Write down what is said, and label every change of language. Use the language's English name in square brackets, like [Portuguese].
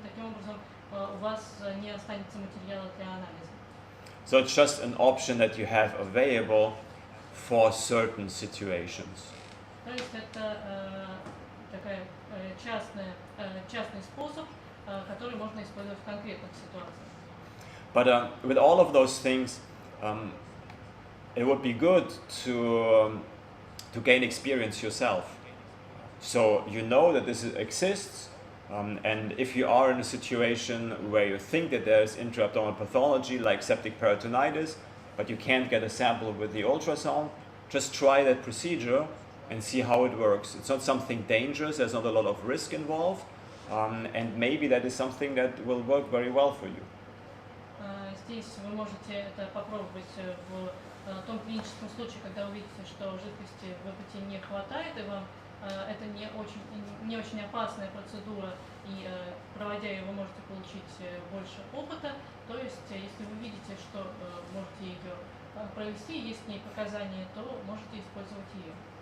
[Russian] Таким образом, у вас не останется материала для анализа. [English] So it's just an option that you have available for certain situations. [Russian] То есть это такая частный способ, который можно использовать в конкретных ситуациях. [English] But with all of those things, it would be good to gain experience yourself. So you know that this exists, and if you are in a situation where you think that there's intra-abdominal pathology like septic peritonitis, but you can't get a sample with the ultrasound, just try that procedure and see how it works. It's not something dangerous, there's not a lot of risk involved, and maybe that is something that will work very well for you. [Russian] Здесь вы можете это попробовать в том клиническом случае, когда увидите, что жидкости в выпаде не хватает, и вам это не очень опасная процедура, и проводя ее вы можете получить больше опыта. То есть, если вы видите, что можете ее провести, есть к ней показания, то можете использовать ее.